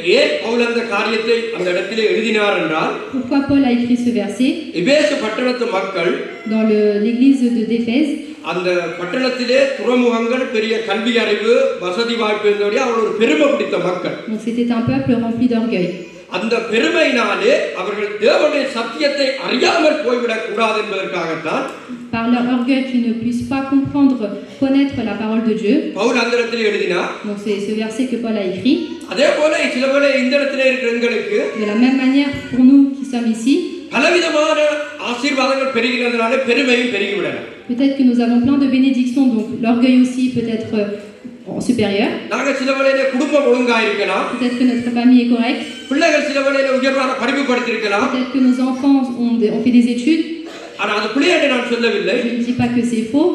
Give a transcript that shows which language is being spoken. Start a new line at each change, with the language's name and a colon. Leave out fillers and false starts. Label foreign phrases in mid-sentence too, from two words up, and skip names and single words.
French: Pourquoi Paul a écrit ce verset? Dans l'église d'Éphèse, donc c'était un peuple rempli d'orgueil.
Tamil: அந்த பெருமையினாலே அவர்கள் தேவனுடைய சத்தியத்தை அறியாமல் போய்விடக் கூடாது என்பதற்காகத்தான்
French: par leur orgueil qu'ils ne puissent pas connaître la parole de Dieu.
Tamil: பவுல் அந்த இடத்திலே எழுதினார்.
French: Donc c'est ce verset que Paul a écrit.
Tamil: அதேபோல சிலவேளை இந்த இடத்திலே இருக்கிற எங்களுக்கு
French: de la même manière pour nous qui sommes ici,
Tamil: பலவிதமான ஆசீர்வாதங்கள் பெருகினதனால பெருமையும் பெருகிவிடலாம்.
French: Peut-être que nous avons plein de bénédictions, donc l'orgueil aussi peut être supérieur. Peut-être que notre famille est correcte. Peut-être que nos enfants ont fait des études. Je ne dis pas que c'est faux.